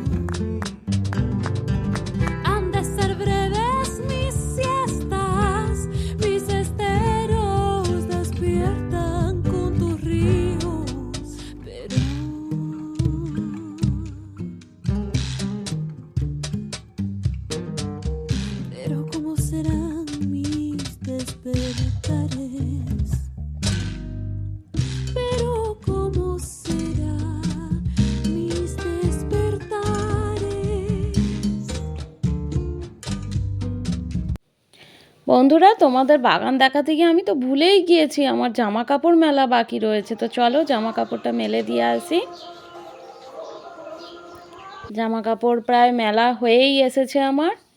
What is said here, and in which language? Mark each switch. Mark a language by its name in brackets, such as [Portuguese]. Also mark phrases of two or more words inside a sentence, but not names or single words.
[Spanish] Han de ser breves mis siestas, mis esteros despiertan con tus ríos, pero ¿cómo serán mis despertares? Pero ¿cómo serán mis despertares? [Bangla] বন্ধুরা, তোমাদের বাগান দেখাতে গিয়ে আমি তো ভুলেই গিয়েছি, আমার জামা কাপড় মেলা বাকি রয়েছে। তো চলো জামা কাপড়টা মেলে দিয়ে আসি। জামা কাপড় প্রায় মেলা হয়েই এসেছে আমার।